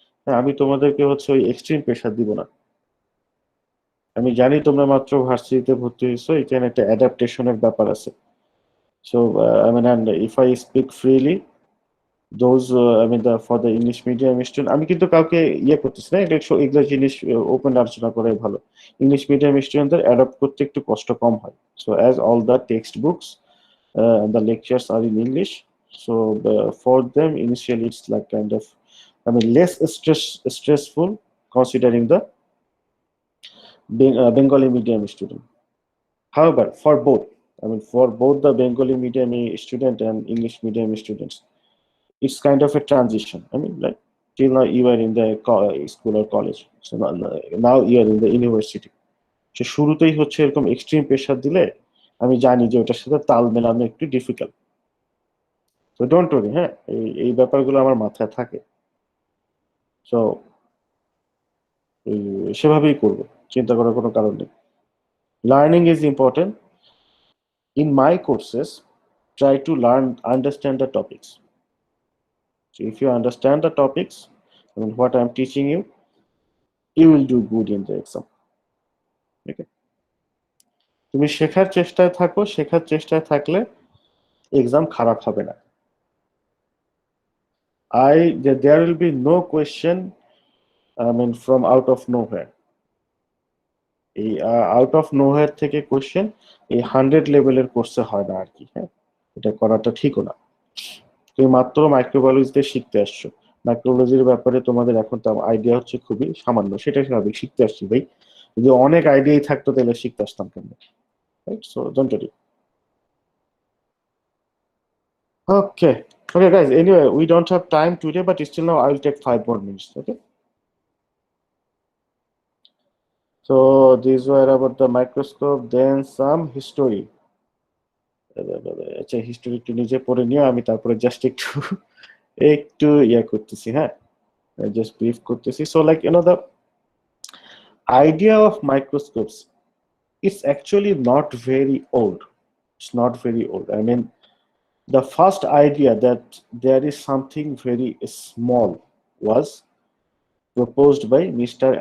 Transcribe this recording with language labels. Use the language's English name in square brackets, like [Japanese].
[Bangla] হ্যাঁ, আমি তোমাদেরকে হচ্ছে ওই এক্সট্রিম প্রেশার দিব না। আমি জানি তোমরা মাত্র ভার্সিটিতে ভর্তি হয়েছো, এখানে একটা অ্যাডাপ্টেশনের ব্যাপার আছে। [English] so I mean, and if I speak freely those, I mean for the English medium student, [Bangla] আমি কিন্তু কাউকে করতেছি না, এগুলো জিনিস ওপেন আলোচনা করাই ভালো। ইংলিশ মিডিয়াম স্টুডেন্টদের অ্যাডাপ্ট করতে একটু কষ্ট কম হয়। [English] So as all the text books the lectures are in English, so for them initially it's like kind of, I mean, less stressful considering the Bengali medium student. However, for both, I mean, for both the Bengali medium student and English medium students, it's kind of a transition. I mean, like till now you are in the school or college, so now you are in the university. [Bangla] সে শুরুতেই হচ্ছে এরকম extreme pressure দিলে আমি জানি যে ওটার সাথে তাল মেলানো একটু ডিফিকাল্ট। তো [English] don't worry, [Bangla] হ্যাঁ, এই ব্যাপারগুলো আমার মাথায় থাকে। সো সেভাবেই করবো, চিন্তা করার কোনো কারণ নেই। [English] Learning is important. In my courses try to understand the topics. So if you understand the topics, I mean what I'm teaching you, you will do good in the exam. [Bangla] Okay, তুমি শেখার চেষ্টায় থাকো, শেখার চেষ্টায় থাকলে exam খারাপ হবে না। [English] There will be no question, I mean, from out of nowhere. [Bangla] এই [English] out of nowhere [Bangla] থেকে কোশ্চেন এই 100 লেভেলের কোর্সে হয় না আর কি। হ্যাঁ, এটা করাটা ঠিকও না। তুমি মাত্র মাইক্রোবায়োলজিতে শিখতে আসছো, মাইক্রোবায়োলজির ব্যাপারে তোমাদের এখন তো আইডিয়া হচ্ছে খুবই সামান্য, সেটা স্বাভাবিক, শিখতে আসছি ভাই। যদি অনেক আইডিয়াই থাকতো তাহলে শিখতে আসতাম কেন, right? [English] So don't worry. Okay. Okay, guys. Anyway, we don't have time today, but still now I will take 5 more minutes. Okay. So these were about the microscope, then some history. [Bangla] আচ্ছা, history একটু নিজে পড়ে নিও, আমি তারপরে just একটু ইয়া করতেছি। হ্যাঁ, জাস্ট ব্রিফ করতেছি। [English] So like the idea of microscopes is actually not very old. It's not very old. I mean, the first idea that there is something very small was proposed by Mr.